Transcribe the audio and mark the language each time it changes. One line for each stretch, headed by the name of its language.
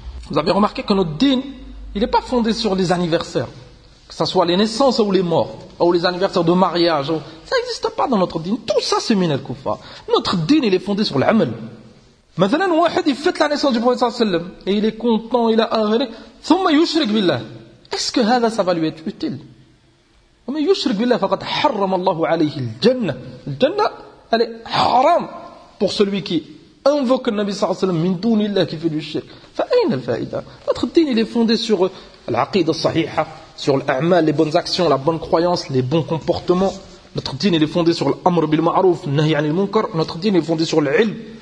French: Vous avez remarqué que notre din il n'est pas fondé sur les anniversaires, que ce soit les naissances ou les morts ou les anniversaires de mariage, ça n'existe pas dans notre dîn. Tout ça c'est
Arabic: min al-kufa.
French: Notre dîn il est fondé sur l'amal. Maintenant, واحد il fête la naissance du prophète sallam et il est content, il a arrêté.
Arabic: ثم يشرك بالله.
French: Est-ce que
Arabic: هذا
French: ça va lui être utile?
Arabic: ومن يشرك بالله فقد حرم الله عليه الجنة. الجنة
French: elle est haram pour celui qui invoque le Nabi sallam
Arabic: min dun illah
French: qui fait du shirk.
Arabic: فأين الفائدة?
French: Notre dîn il est fondé sur l'aqida sahiha. Sur l'a'mal, les bonnes actions, la bonne croyance, les bons comportements. Notre dîn est fondé sur l'amr bil ma'ruf, nahi anil munkar. Notre dîn est fondé sur l'ilm.